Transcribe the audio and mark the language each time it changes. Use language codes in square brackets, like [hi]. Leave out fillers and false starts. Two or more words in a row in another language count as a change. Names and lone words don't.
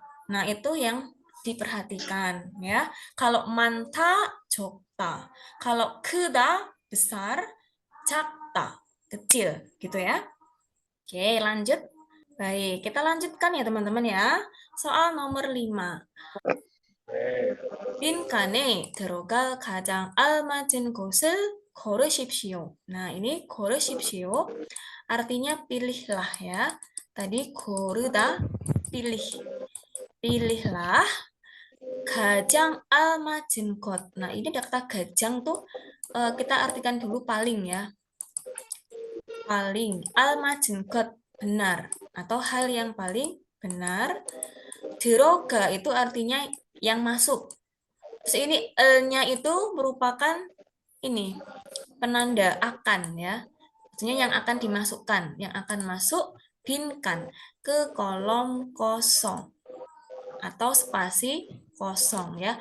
[id] Nah, itu yang diperhatikan ya. Kalau manta, jokta. Kalau keda, besar, jakta, kecil gitu ya. Oke, lanjut. Baik, kita lanjutkan ya teman-teman ya. Soal nomor 5. [ko] 빈칸에 들어갈 가장 알맞은 곳을 고르십시오. [id] Nah, ini 고르십시오. Artinya pilihlah ya. Tadi 고르다, pilih. Pilihlah [ko] 가장 알맞은 곳. [id] Nah, ini ada kata 가장 tuh kita artikan dulu paling ya. Paling. [ko] 알맞은 곳, [id] benar. Atau hal yang paling benar. 들어가 itu artinya yang masuk. Terus ini nya itu merupakan ini penanda akan ya. Maksudnya yang akan dimasukkan, yang akan masuk binkan ke kolom kosong atau spasi kosong ya.